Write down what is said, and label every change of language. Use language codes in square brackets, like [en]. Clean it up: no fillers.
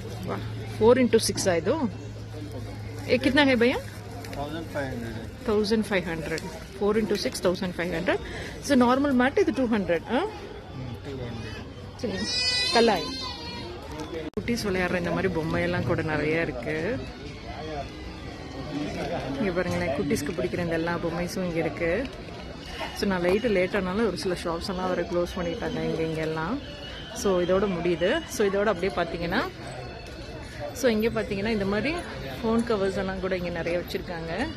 [hi] वाह [en] 4 into 6 [hi] है दो ये कितना है भैया 1500. [en] 1500 4 into 6 1500 so normal mat [ta] இது [en] 200 [hi] 200. [ta] சரி கல்லாய் குட்டீஸ் விளையாடுற இந்த மாதிரி பொம்மையெல்லாம் கூட நிறைய இருக்கு இங்கே பாருங்களேன் குட்டீஸ்க்கு பிடிக்கிற இந்த எல்லா பொம்மைஸும் இங்கே இருக்கு ஸோ நான் லேட்டானாலும் ஒரு சில ஷாப்ஸ் எல்லாம் வர க்ளோஸ் பண்ணிட்டாங்க இங்கெல்லாம் ஸோ இதோட முடியுது ஸோ இதோட அப்படியே பார்த்தீங்கன்னா ஸோ இங்கே பார்த்தீங்கன்னா இந்த மாதிரி ஃபோன் கவர்ஸ் எல்லாம் கூட இங்கே நிறைய வச்சுருக்காங்க